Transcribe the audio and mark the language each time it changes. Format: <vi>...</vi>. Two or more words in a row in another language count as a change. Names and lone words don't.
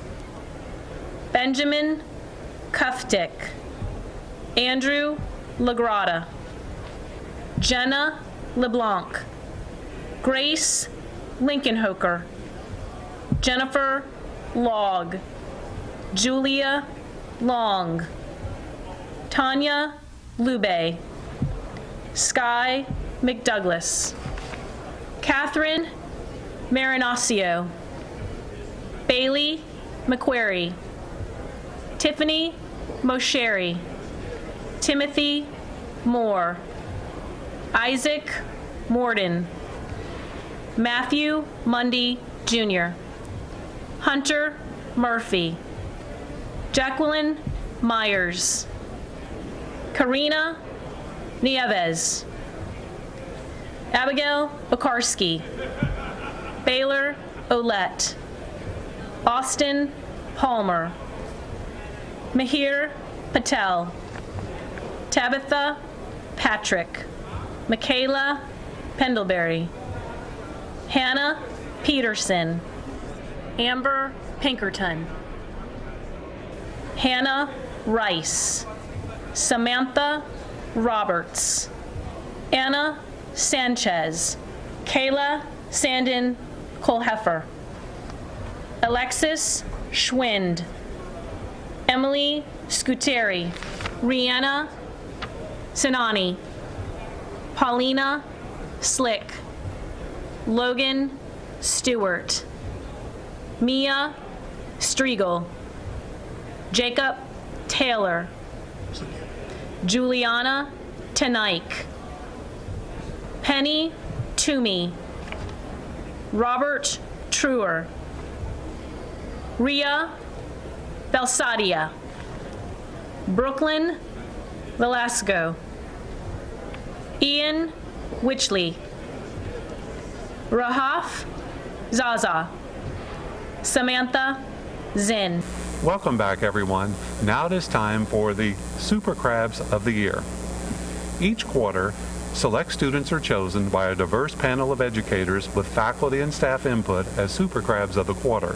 <en>Benjamin Kuftick, Andrew Lagrada, Jenna LeBlanc, Grace Lincolnhoker, Jennifer Logg, Julia Long, Tanya Lube, Sky McDouglas, Catherine Marinaccio, Bailey McQuarrie, Tiffany Mosheri, Timothy Moore, Isaac Morden, Matthew Mundy Jr., Hunter Murphy, Jacqueline Myers, Karina Nieves, Abigail Bakarski, Baylor Olette, Austin Palmer, Mahir Patel, Tabitha Patrick, Michaela Pendlebury, Hannah Peterson, Amber Pinkerton, Hannah Rice. Samantha Roberts. Anna Sanchez. Kayla Sandin Colheffer. Alexis Schwind. Emily Scuteri. Rihanna Sinani. Paulina Slick. Logan Stewart. Mia Striegel. Jacob Taylor. Juliana Tenaik. Penny Toomey. Robert Truer. Ria Belsadia. Brooklyn Velasco. Ian Witchley. Rahaf Zaza. Samantha Zinn. Welcome back, everyone. Now it is time for the Super Crabs of the Year. Each quarter, select students are chosen by a diverse panel of educators with faculty and staff input as Super Crabs of the Quarter.</en>